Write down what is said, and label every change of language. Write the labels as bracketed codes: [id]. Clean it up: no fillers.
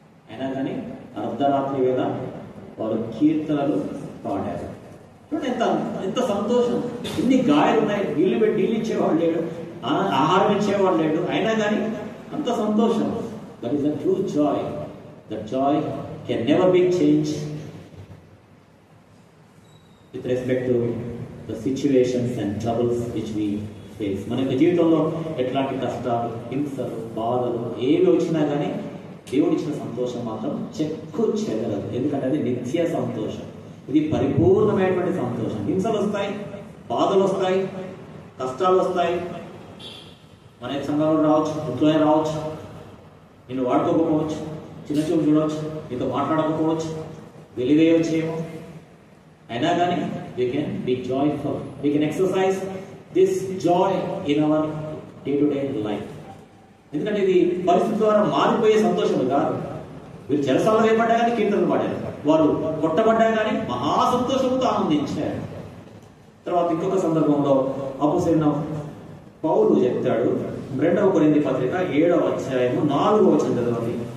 [te] అయినా కానీ అర్ధరాత్రి వేళ వారు కీర్తనలు పాడారు. చూడండి, ఎంత సంతోషం. ఇన్ని గాయాలు ఉన్నాయి, నీళ్ళు ఇచ్చేవాడు లేడు, ఆహారం ఇచ్చేవాడు లేడు, అయినా కానీ అంత సంతోషం. [en] That is the true joy. That joy can never be change with respect to the situations and troubles which we face. [te] మన యొక్క జీవితంలో ఎట్లాంటి కష్టాలు, హింసలు, బాధలు ఏవి వచ్చినా కానీ దేవుడిచ్చిన సంతోషం మాత్రం చెక్కు చెదరదు. ఎందుకంటే అది నిత్య సంతోషం. ఇది పరిపూర్ణమైనటువంటి సంతోషం. హింసలు వస్తాయి, బాధలు వస్తాయి, కష్టాలు వస్తాయి, మన యొక్క సంఘంలో రావచ్చు, ఇంట్లోనే రావచ్చు, నిన్ను వాడుకోకపోవచ్చు, చిన్న చూపు చూడవచ్చు, నీతో మాట్లాడకపోవచ్చు, వెలివేయవచ్చేమో. అయినా కానీ [en] we can be joyful. We can exercise this joy in our day-to-day life. [te] ఎందుకంటే ఇది పరిస్థితి ద్వారా మారిపోయే సంతోషం కాదు. వీరు చెరసాలలో వేయబడ్డా కానీ కీర్తనలు పాడారు, వారు కొట్టబడ్డా కానీ మహా సంతోషంతో ఆనందించారు. తర్వాత ఇంకొక సందర్భంలో అపోస్తలుడైన పౌలు చెప్తాడు. 2వ కొరింథీ పత్రిక 7వ అధ్యాయము 4వ వచనం చదవండి.